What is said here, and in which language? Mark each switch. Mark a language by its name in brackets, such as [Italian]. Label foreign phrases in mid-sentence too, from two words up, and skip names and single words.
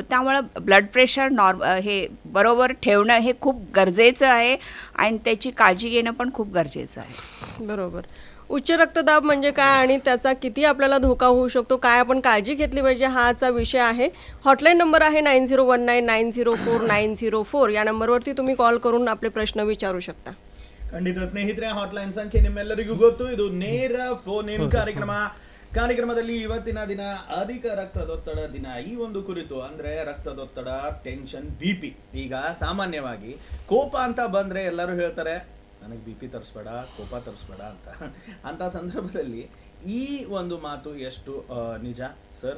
[Marathi] त्यामुळं [English] blood pressure [Marathi] हे बरोबर ठेवणं हे खूप गरजेचं आहे आणि त्याची काळजी घेणं पण खूप गरजेचं आहे. बरोबर. उच्च रक्तदाब म्हणजे काय आणि त्याचा किती आपल्याला धोका होऊ शकतो, काय आपण काळजी घेतली पाहिजे, हाचा विषय आहे. [English] hotline number [Marathi] आहे 9019904904. या नंबरवरती तुम्ही कॉल करून आपले प्रश्न विचारू शकता. [Kannada] ಖಂಡಿತ ಸ್ನೇಹಿತರೆ, ಹಾಟ್ಲೈನ್ ಸಂಖ್ಯೆ ನಿಮ್ಮೆಲ್ಲರಿಗೂ ಗೊತ್ತು. ಇದು ನೇರ [English] phone in [Kannada] ಕಾರ್ಯಕ್ರಮದಲ್ಲಿ ಇವತ್ತಿನ ದಿನ ಅಧಿಕ ರಕ್ತದೊತ್ತಡ ದಿನ. ಈ ಒಂದು ಕುರಿತು ಅಂದ್ರೆ ರಕ್ತದೊತ್ತಡ, ಟೆನ್ಷನ್, ಬಿಪಿ. ಈಗ ಸಾಮಾನ್ಯವಾಗಿ ಕೋಪ ಅಂತ ಬಂದ್ರೆ ಎಲ್ಲರೂ ಹೇಳ್ತಾರೆ ನನಗೆ ಬಿ ಪಿ ತರಿಸ್ಬೇಡ, ಕೋಪ ತರಿಸ್ಬೇಡ ಅಂತ ಸಂದರ್ಭದಲ್ಲಿ ಈ ಒಂದು ಮಾತು ಎಷ್ಟು ನಿಜ ಸರ್?